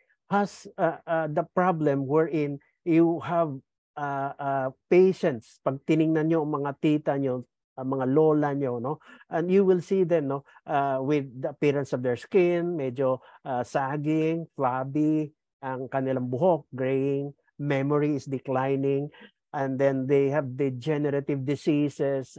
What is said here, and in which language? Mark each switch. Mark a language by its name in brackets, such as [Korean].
[English] has the problem wherein you have patients. [Filipino] Pag tiningnan nyo ang mga tita nyo, ang mga lola nyo, no? [English] And you will see them, no? With the appearance of their skin, [Filipino] medyo [English] sagging, flabby, [Filipino] ang kanilang buhok, [English] graying, memory is declining, and then they have degenerative diseases.